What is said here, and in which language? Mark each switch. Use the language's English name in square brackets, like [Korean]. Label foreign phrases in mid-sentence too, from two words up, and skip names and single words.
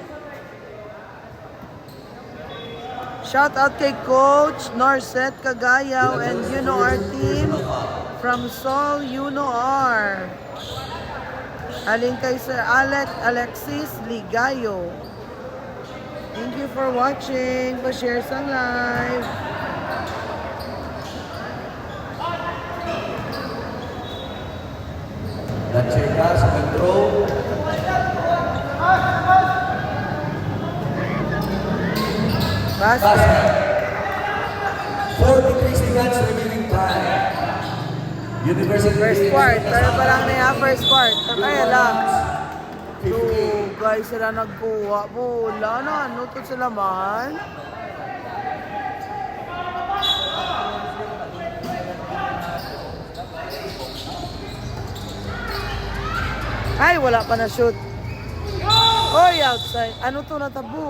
[English] Shout out [Hiligaynon] kay Coach Norset Cagayaw and UNOR team from Seoul, UNOR. Aling kay Sir Alexis Ligayo. [English] Thank you for watching. [Hiligaynon] Pa-share sang live. Nacheka sa control. [English] Basket. Basket. 43 seconds remaining time. University First quart. [Filipino] Pero parang na yung [English] first quart. [Hiligaynon] Kaya lang. [English] So, guys, [Hiligaynon] sila nagkuha. Wala na. Ano to sila man? Ay, wala pa na shoot. Oy, outside. Ano to natabo?